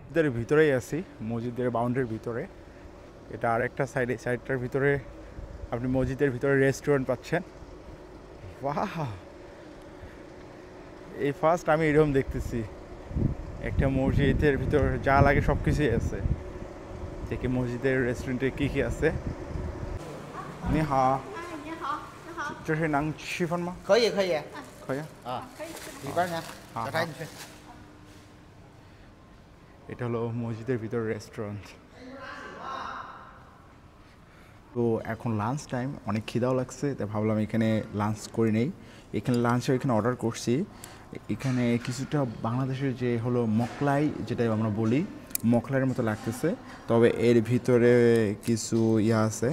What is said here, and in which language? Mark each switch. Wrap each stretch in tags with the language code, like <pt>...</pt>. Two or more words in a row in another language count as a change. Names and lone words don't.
<bn>এর ভিতরেই আছি, মসজিদের বাউন্ডারির ভিতরে। এটা আরেকটা সাইডটার ভিতরে আপনি মসজিদের ভিতরে রেস্টুরেন্ট পাচ্ছেন। বাহ, এই ফার্স্ট আমি এরকম দেখতেছি একটা মসজিদের ভিতর যা লাগে সব কিছুই আছে। দেখি মসজিদের রেস্টুরেন্টে কী কী আছে।</bn> <zh>你好，你好，你好。这是能吃饭吗？可以可以可以。啊，可以。里边呢，好小柴你去。</zh> <bn>এটা হলো মসজিদের ভিতর রেস্টুরেন্ট। তো এখন</bn> <en>lunch time,</en> <bn>অনেক খিদাও লাগছে, তাই ভাবলাম এখানে লাঞ্চ করে নেই। এখানে অর্ডার করছি। এখানে কিছুটা বাংলাদেশের যে হলো মকলাই, যেটা আমরা বলি, মকলাইয়ের মতো লাগতেছে, তবে এর ভিতরে কিছু আছে।</bn>